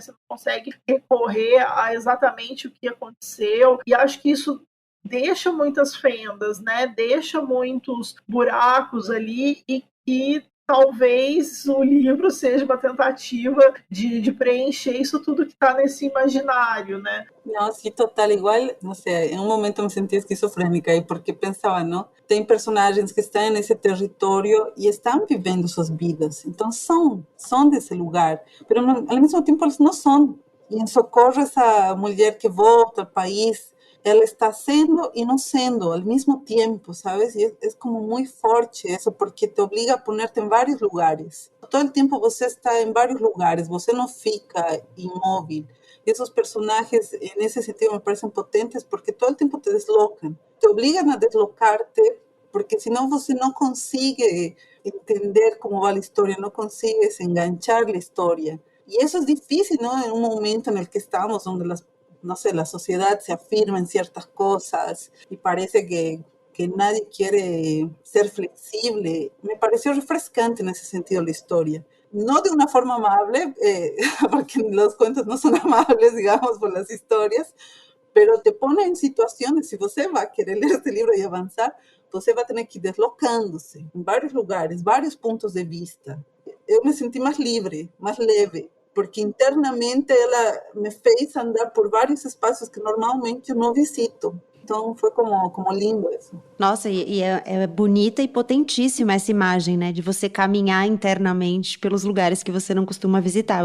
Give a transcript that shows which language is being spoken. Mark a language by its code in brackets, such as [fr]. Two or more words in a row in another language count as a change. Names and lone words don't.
[pt] Você não consegue recorrer a exatamente o que aconteceu. E acho que isso deixa muitas fendas, né? Deixa muitos buracos ali e talvez o livro seja uma tentativa de preencher isso tudo que está nesse imaginário, né? Não, [es] sí, total, igual, no sé, en un momento me sentí esquizofrénica y porque pensaba, ¿no? [pt] Tem personagens que estão nesse território e estão vivendo suas vidas, então são desse lugar, mas ao mesmo tempo eles não são. E em Socorro, essa mulher que volta ao país, ela está sendo e não sendo ao mesmo tempo, ¿sabes? E é como muito forte isso, porque te obriga a ponerte em vários lugares. Todo o tempo você está em vários lugares, você não fica imóvel. E esses personagens, nesse sentido, me parecem potentes, porque todo o tempo te deslocam. Te obrigam a deslocar-te, porque senão você não consegue entender como vai a história, não consegue se enganchar na história. [es] Y eso es difícil, ¿no? En un momento en el que estamos, donde no sé, la sociedad se afirma en ciertas cosas y parece que nadie quiere ser flexible. Me pareció refrescante en ese sentido la historia. No de una forma amable, porque los cuentos no son amables, digamos, por las historias, pero te pone en situaciones, si você va a querer leer este libro y avanzar, você va a tener que ir deslocándose en varios lugares, varios puntos de vista. [pt] Eu me senti mais livre, mais leve, porque internamente ela me fez andar por vários espaços que normalmente eu não visito. Então foi como lindo isso. Nossa, e é bonita e potentíssima essa imagem, né? De você caminhar internamente pelos lugares que você não costuma visitar.